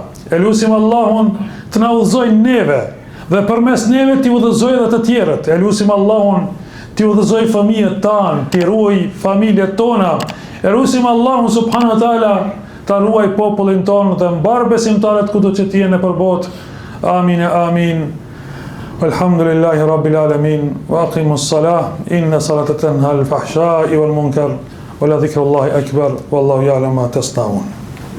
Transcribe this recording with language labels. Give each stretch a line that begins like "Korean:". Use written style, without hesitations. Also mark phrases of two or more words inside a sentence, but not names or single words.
Albanian: Elusim Allahun të na udhëzoj neve dhe përmes neve t'i udhëzoj dhe të tjerët. Elusim Allahun t'i udhëzoj fëmijët tanë, t'i ruaj familjet tona. Elusim Allahun
Arabic: سبحانه وتعالى
Albanian: t'a ruaj popullin tonë dhe mbar besimtarët kudo që t'jenë nëpër botë. Amin e amin.
Arabic: الحمد لله رب العالمين. وأقيموا الصلاة. إن الصلاة تنهى الفحشاء والمنكر ولذكر الله أكبر. والله يعلم ما تصنعون.